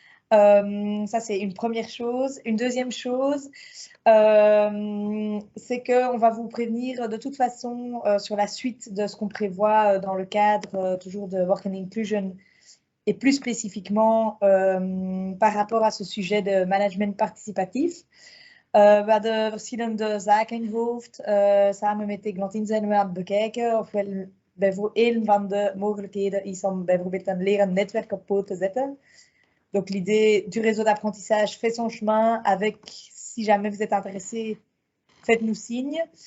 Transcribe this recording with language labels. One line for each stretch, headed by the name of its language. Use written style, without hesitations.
French: Ça, c'est une première chose. Une deuxième chose, c'est qu'on va vous prévenir de toute façon sur la suite de ce qu'on prévoit dans le cadre toujours de Work and Inclusion et plus spécifiquement par rapport à ce sujet de management participatief.
Dutch: We hadden verschillende zaken in hoofd. Samen met Eglantine zijn we aan het bekijken ofwel een van de mogelijkheden is om bijvoorbeeld een lerend netwerk op poot te zetten.
French: Donc l'idée du réseau d'apprentissage fait son chemin avec, si jamais vous êtes intéressé, faites-nous signe.